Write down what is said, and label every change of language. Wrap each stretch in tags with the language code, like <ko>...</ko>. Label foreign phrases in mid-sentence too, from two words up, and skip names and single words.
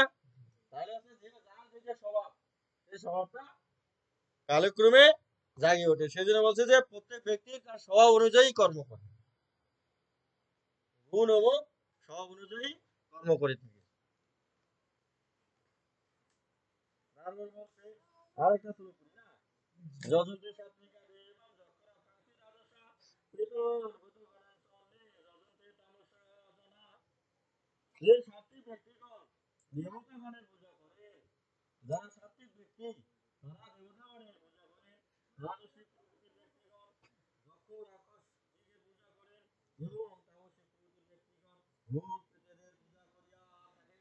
<bn>তাহলে হচ্ছে যে যার যেটা স্বভাব, সেই স্বভাবটা কালক্রমে জাগে ওঠে। সেজন্য বলছে যে প্রত্যেক ব্যক্তি তার স্বভাব অনুযায়ী কর্ম করে, গুণ এবং স্বভাব অনুযায়ী কর্ম করে থাকে। তারপর বলছে আরেকটা শুরু করি না,</bn> <sa>যজন্তে সাত্বিকা দেবাম যক্ষরা কাঙ্ক্ষী রাজসা প্রেতন ভূতগণাং সন্নে যজন্তে তামসা জনা।</sa> <bn>যে সাত্বিক ব্যক্তিগণ দেবতাগণের পূজা করে, যারা সাত্বিক ব্যক্তি তারা দেবতাগণের পূজা করে, রাজসিক প্রকৃতির ব্যক্তিগণ যক্ষ রাক্ষস দিকে পূজা করেন এবং ভূত প্রেতেদের পূজা করিয়া থাকেন।</bn>